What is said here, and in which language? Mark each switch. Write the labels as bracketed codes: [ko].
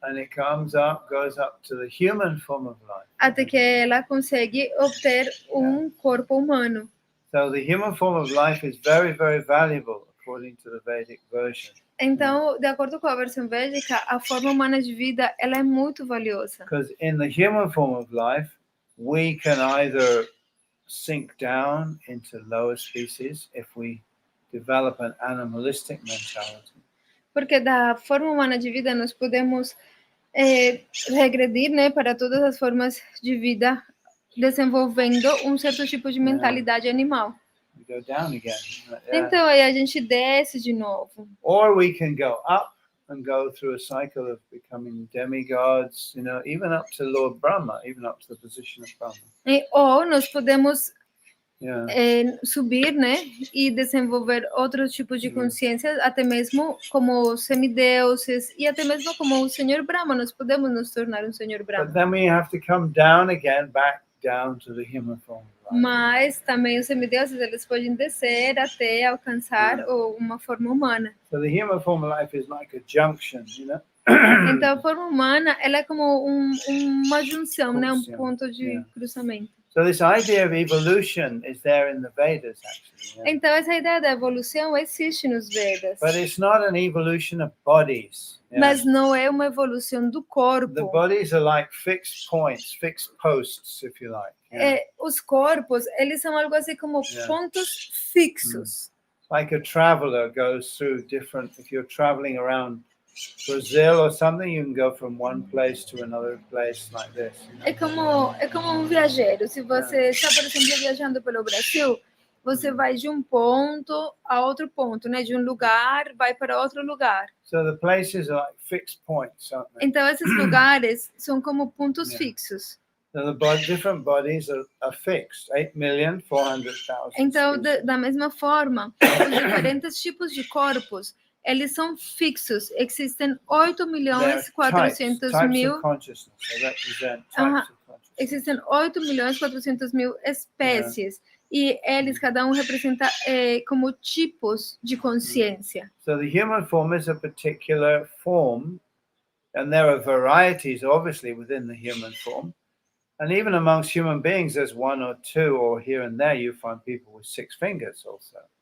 [en] And it comes up, goes up to the human form of life. [pt] Até que ela consegue obter um corpo humano. [en] So the human form of life is very, very valuable according to the Vedic version. [pt] Então, de acordo com a versão védica, a forma humana de vida, ela é muito valiosa. [en] Because in the human form of life, we can either sink down into lower species if we develop an animalistic mentality. [pt] Porque da forma humana de vida nós podemos regredir, né, para todas as formas de vida, desenvolvendo um certo tipo de mentalidade animal. [en] We go down again. [pt] Então aí a gente desce de novo. [en] Or we can go up and go through a cycle of becoming demigods, you know, even up to Lord Brahma, even up to the position of Brahma. [pt] Ou nós podemos [en] Yeah. [pt] subir, né, e desenvolver outro tipo de consciência, até mesmo como semideuses e até mesmo como o Senhor Brahma. Nós podemos nos tornar um Senhor Brahma. [en] But then we have to come down again, back down to the human form of life. [pt] Mas também os semideuses, eles podem descer até alcançar uma forma humana. [en] So the human form of life is like a junction, you know. [pt] Então a forma humana, ela é como uma junção, né, um ponto de cruzamento. [en] So this idea of evolution is there in the Vedas, actually. Yeah? [pt] Então essa ideia da evolução existe nos Vedas. [en] But it's not an evolution of bodies. Yeah? [pt] Mas não é uma evolução do corpo. [en] The bodies are like fixed points, fixed posts, if you like. Yeah? [pt] Os corpos, eles são algo assim como pontos fixos. [en] Like a traveler goes through different, if you're traveling around Brazil or something, you can go from one place to another place like this. [pt] É como um viajeiro. Se você está, por exemplo, viajando pelo Brasil, você vai de um ponto a outro ponto, né? De um lugar vai para outro lugar. [en] So the places are like fixed points, aren't they? [pt] Então esses lugares são como pontos fixos. [en] So the different bodies are fixed. 8,400,000. [pt] Então da mesma forma, os diferentes tipos de corpos, eles são fixos. Existem 8.400.000. Existem 8.400.000 espécies. E eles, cada um representa como tipos de consciência. [en] So the human form is a particular form, and there are varieties, obviously, within the human form. And even amongst human beings, there's one or two, or here and there, you find people with 6 fingers also.